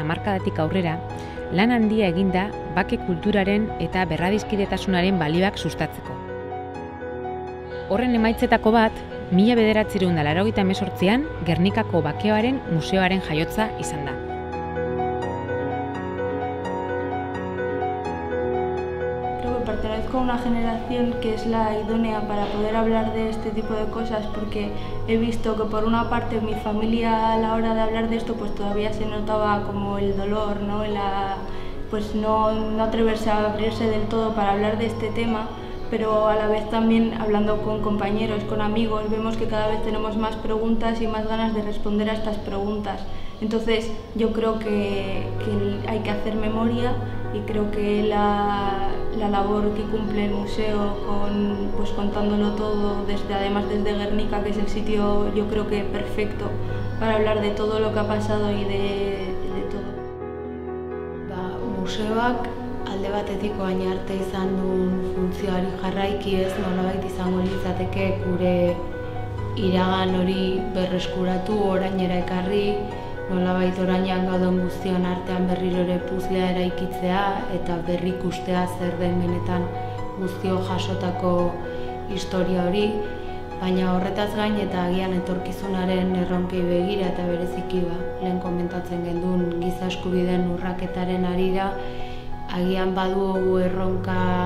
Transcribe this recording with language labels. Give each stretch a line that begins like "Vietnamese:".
Basque: hamarkadatik aurrera, lan handia eginda bake kulturaren eta berradizkidetasunaren balioak sustatzeko. Horren emaitzetako bat, 1988an Gernikako Bakeoaren Museoaren jaiotza izan da.
Spanish: Pertenezco a una generación que es la idónea para poder hablar de este tipo de cosas porque he visto que por una parte mi familia a la hora de hablar de esto pues todavía se notaba como el dolor, ¿no? Pues no atreverse a abrirse del todo para hablar de este tema, pero a la vez también hablando con compañeros, con amigos, vemos que cada vez tenemos más preguntas y más ganas de responder a estas preguntas. Entonces yo creo que hay que hacer memoria y creo que la labor que cumple el museo pues contándolo todo, además desde Gernika, que es el sitio yo creo que perfecto para hablar de todo lo que ha pasado y de todo.
Basque: Museoak alde batetik orain arte izan duen funtzioari jarraiki ez nolabait izango litzateke gure iragan hori berreskuratu, orainera ekarri, nolabait orainean gauden guztion artean berriro ere puzlea eraikitzea eta berrikustea zer den benetan guztio jasotako historia hori, baina horretaz gain eta agian etorkizunaren erronkei begira eta bereziki lehen komentatzen genduen giza eskubideen urraketaren harira, agian badugu erronka